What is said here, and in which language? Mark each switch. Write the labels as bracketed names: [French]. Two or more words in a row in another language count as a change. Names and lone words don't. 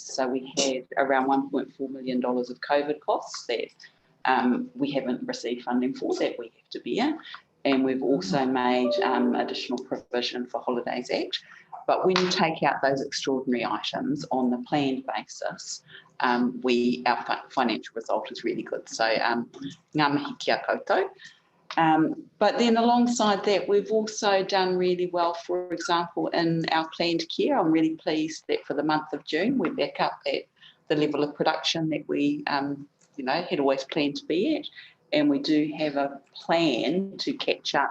[English] So we had around $1.4 million of COVID costs that we haven't received funding for, that we have to bear. And we've also made additional provision for Holidays Act. But when you take out those extraordinary items on the planned basis, our financial result is really good. [Māori] So ngā mihi kia koutou. [English] But then alongside that, we've also done really well, for example, in our planned care. I'm really pleased that for the month of June, we're back up at the level of production that we had always planned to be at. And we do have a plan to catch up.